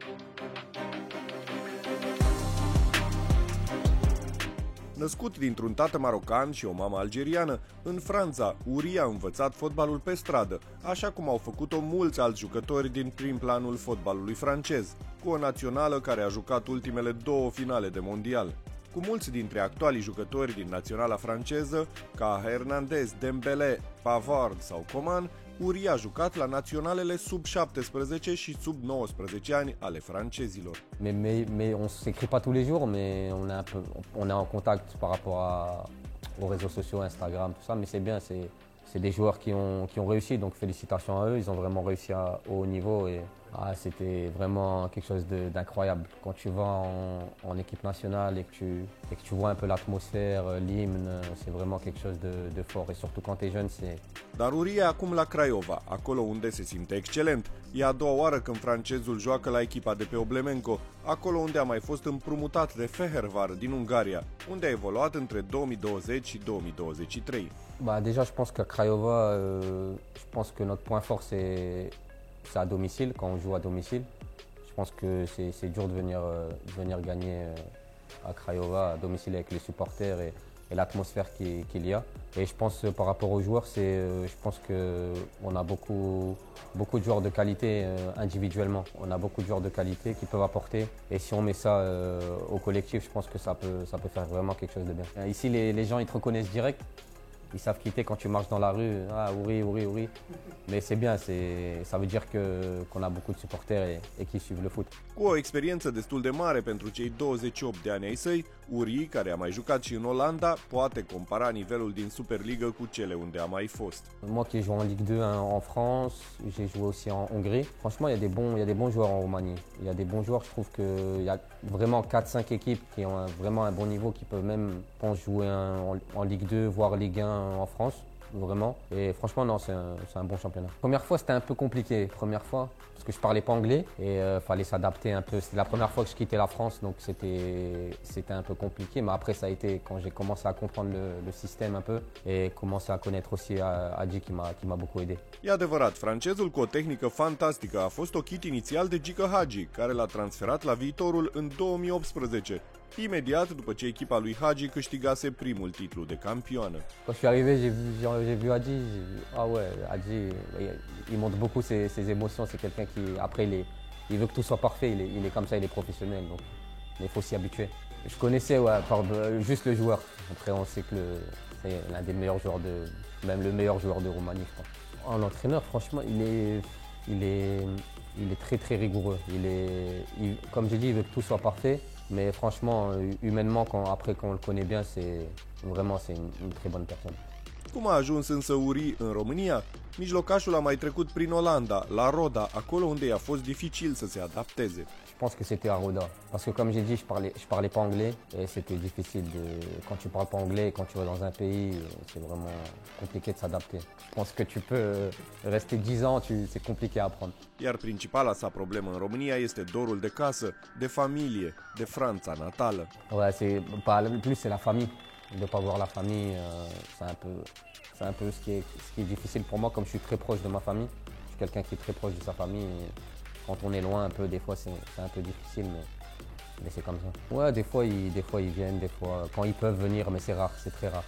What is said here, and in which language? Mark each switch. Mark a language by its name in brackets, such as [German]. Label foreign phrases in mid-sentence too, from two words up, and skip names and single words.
[Romanian] Născut dintr-un tată marocan și o mamă algeriană, în Franța, Uri a învățat fotbalul pe stradă, așa cum au făcut-o mulți alți jucători din prim planul fotbalului francez, cu o națională care a jucat ultimele 2 finale de mondial. Cu mulți dintre actualii jucători din naționala franceză, ca Hernandez, Dembélé, Pavard sau Coman, Uri a jucat la naționalele sub 17 și sub 19 ani ale francezilor. [French] Mais on s'écrit pas tous les jours, mais on est en contact par rapport aux réseaux sociaux, Instagram, tout ça, mais c'est bien, c'est des joueurs qui ont réussi, donc félicitations à eux, ils ont vraiment réussi au haut niveau et c'était vraiment quelque chose d'incroyable. Quand tu vas en équipe nationale et que tu vois un peu l'atmosphère, l'hymne, c'est vraiment quelque chose de fort et surtout quand tu es jeune, c'est... [Romanian] Dar Uri e acum la Craiova, acolo unde se simte excelent. E a doua oară când francezul joacă la echipa de pe Oblemenco, acolo unde a mai fost împrumutat de Fehervar din Ungaria, unde a evoluat între 2020 și 2023. [French] Déjà, je pense qu'à Craiova, je pense que notre point fort, c'est à domicile, quand on joue à domicile. Je pense que c'est dur de venir gagner à Craiova, à domicile avec les supporters et l'atmosphère qu'il y a. Et je pense par rapport aux joueurs, je pense qu'on a beaucoup de joueurs de qualité individuellement. On a beaucoup de joueurs de qualité qui peuvent apporter. Et si on met ça au collectif, je pense que ça peut faire vraiment quelque chose de bien. Ici, les gens, ils te reconnaissent direct. Ils savent quitter quand tu marches dans la rue, Uri. Mais c'est bien, ça veut dire qu'on a beaucoup de supporters et qui suivent le foot. [Romanian] Cu o experiență destul de mare pentru cei 28 de ani ai săi, Uri, care a mai jucat și în Olanda, poate compara nivelul din Superliga cu cele unde a mai fost. [French] Moi qui ai joué en Ligue 2 en France, j'ai joué aussi en Hongrie. Franchement, il y a des bons joueurs en Roumanie. Il y a des bons joueurs, je trouve qu'il y a vraiment 4-5 équipes qui ont vraiment un bon niveau, qui peuvent même, je pense, jouer en Ligue 2, voire Ligue 1 en France, vraiment. Et franchement, non, c'est un bon championnat. Première fois, c'était un peu compliqué, parce que je parlais pas anglais et fallait s'adapter un peu. C'était la première fois que je quittais la France, donc c'était un peu compliqué. Mais après, ça a été quand j'ai commencé à comprendre le système un peu et commencé à connaître aussi Agi qui m'a beaucoup aidé. [Romanian] E adevărat, francezul cu o tehnică fantastică a fost ochit inițial de Gică Hagi, care l-a transferat la viitorul în 2018. Imediat după ce echipa lui Hagi câștigase primul titlu de campioană. [French] Quand je suis arrivé, j'ai vu Hagi, Hagi, il montre beaucoup ses émotions, c'est quelqu'un qui, après, il veut que tout soit parfait, il est comme ça, il est professionnel, donc il faut s'y habituer. Je connaissais juste le joueur, après on sait que c'est l'un des meilleurs joueurs, même le meilleur joueur de Roumanie, je crois. L'entraîneur, franchement, il est très très rigoureux, comme j'ai dit, il veut que tout soit parfait. Mais franchement, humainement, après qu'on le connaît bien, c'est une très bonne personne. [Romanian] Cum a ajuns însă Uri în România? Mijlocașul a mai trecut prin Olanda, la Roda, acolo unde i-a fost dificil să se adapteze. [French] Je pense que c'était à Roda. Parce que comme j'ai dit, je parlais pas anglais et c'était difficile quand tu parles pas anglais, quand tu vas dans un pays, c'est vraiment compliqué de s'adapter. Je pense que tu peux rester 10 ans, c'est compliqué à apprendre. [Romanian] Iar principala sa problemă în România este dorul de casă, de familie, de Franța natală. [French] Ouais, plus c'est la famille. De ne pas voir la famille, c'est un peu ce qui est difficile pour moi, comme je suis très proche de ma famille. Je suis quelqu'un qui est très proche de sa famille. Et quand on est loin un peu, des fois c'est un peu difficile, mais c'est comme ça. Ouais, des fois ils viennent, des fois quand ils peuvent venir, mais c'est rare, c'est très rare.